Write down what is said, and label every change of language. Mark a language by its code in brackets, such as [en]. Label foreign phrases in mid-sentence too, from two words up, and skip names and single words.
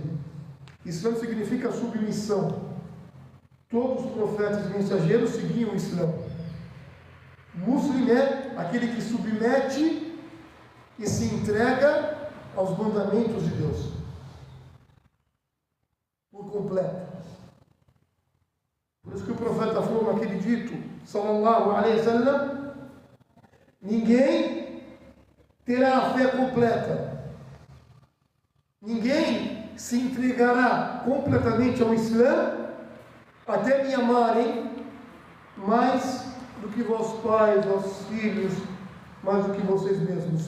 [pt] Islã significa submissão. Todos os profetas e mensageiros seguiam o Islã. Muslim é aquele que submete e se entrega aos mandamentos de Deus por completo. Por isso que o profeta falou naquele dito, [ar] صلى الله عليه وسلم, [pt] ninguém terá a fé completa. Ninguém se entregará completamente ao Islã até me amarem mais do que vossos pais, vossos filhos, mais do que vocês mesmos.